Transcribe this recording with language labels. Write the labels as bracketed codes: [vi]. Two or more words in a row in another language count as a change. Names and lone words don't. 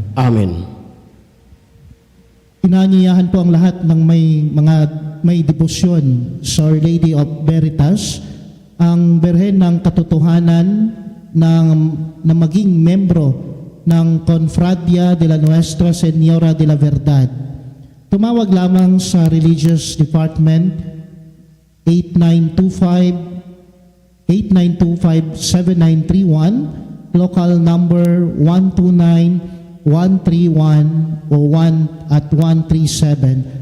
[tl] Amen. Inanyayahan po ang lahat ng may debosyon sa Our Lady of Veritas, ang Birhen ng Katotohanan na maging membro ng Confradia de la Nuestra Señora de la Verdad. Tumawag lamang sa [en] Religious Department [tl] 8925-7931, [en] local number [tl] 129-131 o 1 at 137.